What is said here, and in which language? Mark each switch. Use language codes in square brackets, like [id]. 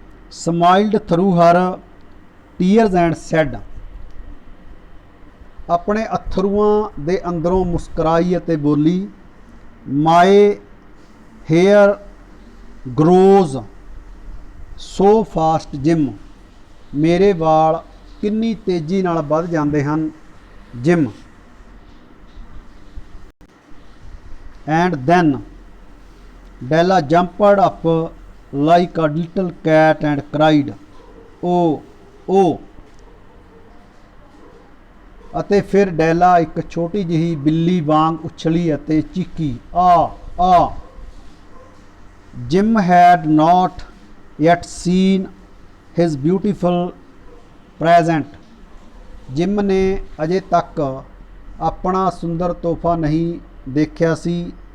[en] Smiled through her tears and said, [pa] ਆਪਣੇ ਅਥਰੂਆਂ ਦੇ ਅੰਦਰੋਂ ਮੁਸਕਰਾਈ ਅਤੇ ਬੋਲੀ, [en] My hair grows so fast Jim, [pa] ਮੇਰੇ ਵਾਲ ਕਿੰਨੀ ਤੇਜ਼ੀ ਨਾਲ ਵੱਧ ਜਾਂਦੇ ਹਨ gym. [en] And then Della jumped up like a little cat and cried, Oh, oh। [pa] ਅਤੇ ਫਿਰ ਡੈਲਾ ਇੱਕ ਛੋਟੀ ਜਿਹੀ ਬਿੱਲੀ ਵਾਂਗ ਉਛਲੀ ਅਤੇ ਚੀਕੀ, ਆ। [en] Jim had not yet seen his beautiful present. [pa] Gym ਨੇ ਅਜੇ ਤੱਕ ਆਪਣਾ ਸੁੰਦਰ ਤੋਹਫਾ ਨਹੀਂ ਦੇਖਿਆ ਸੀ।